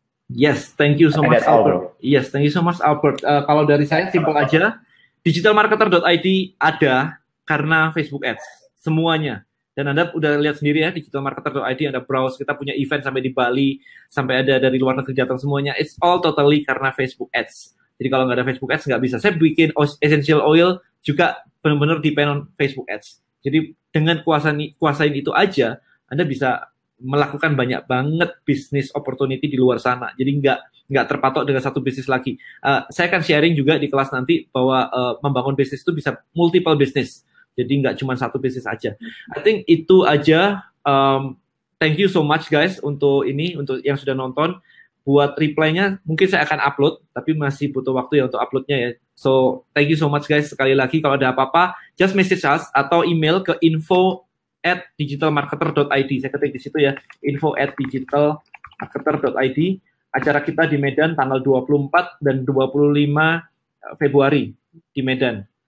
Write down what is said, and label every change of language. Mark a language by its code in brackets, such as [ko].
[en] Yes, thank you so much, Albert. Yes, thank you so much, Albert. [id] Kalau dari saya simple aja, digitalmarketer.id ada karena Facebook Ads, semuanya. Dan Anda udah lihat sendiri ya, digitalmarketer.id, Anda browse, kita punya event sampai di Bali, sampai ada dari luar negeri datang semuanya. [en] It's all totally karena Facebook Ads. [id] Jadi kalau nggak ada Facebook Ads nggak bisa. Saya bikin essential oil juga benar-benar depend on Facebook Ads. Jadi dengan kuasain itu aja, Anda bisa melakukan banyak banget bisnis opportunity di luar sana. Jadi nggak terpatok dengan satu bisnis lagi. Saya akan sharing juga di kelas nanti bahwa membangun bisnis itu bisa multiple bisnis. Jadi nggak cuma satu bisnis aja. [en] I think [id] itu aja. [en] Thank you so much guys [id] untuk yang sudah nonton. Buat reply-nya mungkin saya akan upload, tapi masih butuh waktu ya untuk uploadnya ya. [en] So thank you so much guys. [id] Sekali lagi kalau ada apa-apa, [en] just message us [id] atau email ke info@digitalmarketer.id. Saya ketik di situ ya, info@digitalmarketer.id. Acara kita di Medan tanggal 24 dan 25 Februari di Medan.